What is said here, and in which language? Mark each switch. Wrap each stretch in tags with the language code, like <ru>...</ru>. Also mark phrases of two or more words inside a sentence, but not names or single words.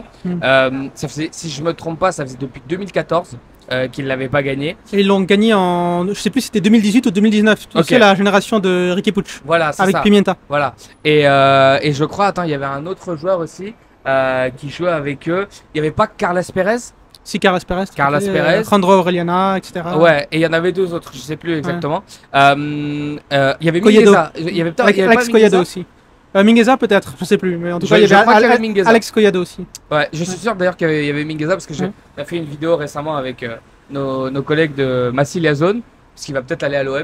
<fr>Ça faisait, si je me trompe pas, ça faisait depuis 2014 qu'ils l'avaient pas gagné. Et ils l'ont gagné je sais plus si c'était 2018 ou 2019. Tu sais, la génération de Riqui Puig. Voilà, c'est avec ça. Pimienta. Voilà. Et je crois, attends, il y avait un autre joueur aussi qui jouait avec eux. Il n'y avait pas Carles Pérez. Si, Carles Pérez. Carles Pérez. Alejandro Aureliana, etc. Ouais, et il y en avait deux autres, je sais plus exactement. Il y avait Collado. Mingueza. Il y avait peut-être Alex Collado aussi. Mingueza peut-être, je sais plus, mais en tout cas il y avait Mingueza. Alex Collado aussi. Ouais, je suis sûr d'ailleurs qu'il y avait Mingueza parce que j'ai fait une vidéo récemment avec nos collègues de Massilia Zone, parce qu'il va peut-être aller à l'OM.</fr>